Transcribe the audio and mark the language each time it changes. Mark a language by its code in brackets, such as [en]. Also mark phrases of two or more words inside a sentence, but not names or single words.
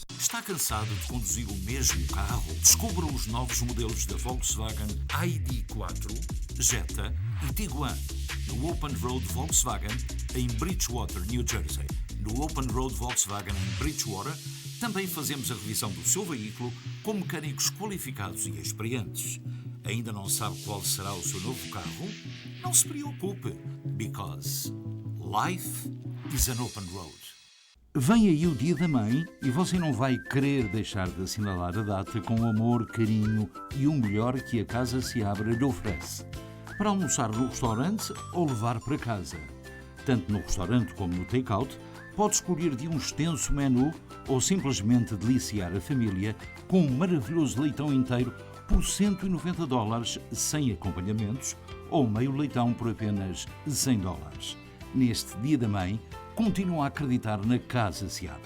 [pt] Está cansado de conduzir o mesmo carro? Descubra os novos modelos da Volkswagen ID4, Jetta e Tiguan no Open Road Volkswagen em Bridgewater, New Jersey. No Open Road Volkswagen em Bridgewater também fazemos a revisão do seu veículo com mecânicos qualificados e experientes. Ainda não sabe qual será o seu novo carro? Não se preocupe, [en] because life is an open road. [pt] Vem aí o Dia da Mãe e você não vai querer deixar de assinalar a data com amor, carinho e o melhor que a Casa Seabra lhe oferece. Para almoçar no restaurante ou levar para casa. Tanto no restaurante como no take-out, pode escolher de um extenso menu ou simplesmente deliciar a família com um maravilhoso leitão inteiro por $190 sem acompanhamentos ou meio leitão por apenas $100. Neste Dia da Mãe, continua a acreditar na Casa Seabra.